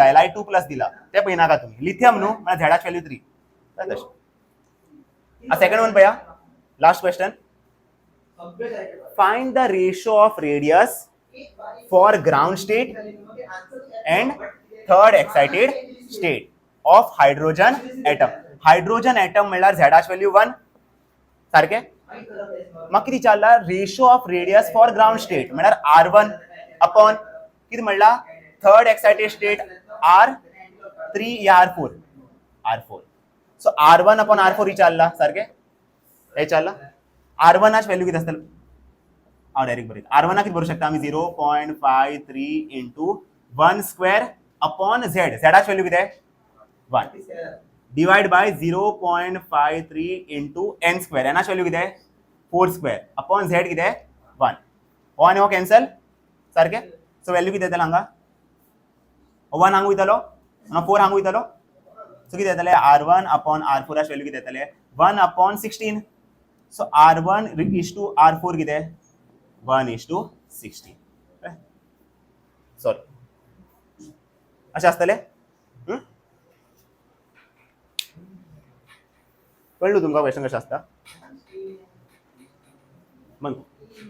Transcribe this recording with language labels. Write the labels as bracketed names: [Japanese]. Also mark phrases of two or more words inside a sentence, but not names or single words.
[Konkani] Li2+ दिला ते पळय नाका तुमी लिथियम न्हू म्हळ्यार झेडाच व्हॅल्यू 3 तशें [English] second one [Konkani] पळया [English] last question find the ratio of radius for ground state and third excited state of hydrogen atom [Konkani] म्हळ्यार झेडाच व्हॅल्यू 1 सारकें म्हाका कितें विचारला [English] ratio of radius for ground state [Konkani] म्हळ्यार R1 अपॉन कितें म्हणला [English] third excited state [Konkani] R3 या R4 सो R1 अपॉन R4 विचारला सारकें हे विचारला R1 व्हॅल्यू कितें आसतलें हांव डायरेक्ट बरयता R1 कितें बरोवंक शकता आमी 0.53 इंटू 1² अपॉन झेडाच व्हॅल्यू कितें 1 [English] divide by [Konkani] 0.53 इंटू n² एनाच व्हॅल्यू कितें 4² अपॉन z कितें 1 हो आनी हो कॅन्सल सारकें सो व्हॅल्यू कितें येतलें हांगा 1 हांगा वयतलो हांगा 4 हांगा वयतलो सो कितें येतलें R1 अपॉन R4 व्हॅल्यू कितें येतलें 1 अपॉन 16 सो R1 [English] is to [Konkani] R4 कितें 1:16 सॉरी अशें आसतलें कळ्ळें तुमकां क्वेश्चन कशें आसता मग